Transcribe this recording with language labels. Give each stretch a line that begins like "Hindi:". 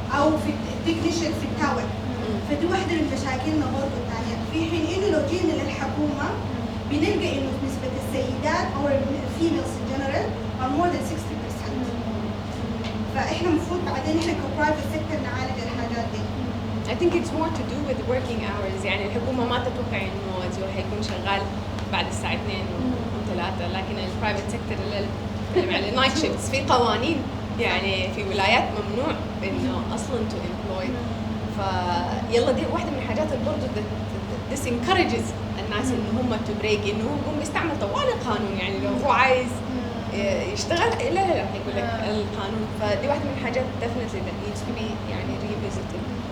Arabic: او في التكنيشن في التاور. فدي واحده من مشاكلنا برضه الثانيه، في حين انه لو جينا للحكومه بنلقى انه نسبه السيدات او الفيميلز ان جنرال
English: are more than 60%.
Arabic: فاحنا المفروض بعدين احنا كبرايفت سيكتور نعالج الحاجات دي.
English: I think it's more to do with working hours.
Arabic: يعني الحكومة ما تتوقع إنه الزول حيكون شغال بعد الساعة 2 و 3، لكن البرايفت سيكتور اللي النايت شيفتس في قوانين، يعني في ولايات ممنوع إنه أصلاً
English: to employ.
Arabic: فيلا دي واحدة من الحاجات اللي برضه
English: this encourages
Arabic: الناس إنه هم
English: to break،
Arabic: إنه هو بيستعمل طوال القانون، يعني لو هو عايز يشتغل لا يقول لك القانون. فدي واحدة من الحاجات
English: definitely that needs to be
Arabic: يعني revisited.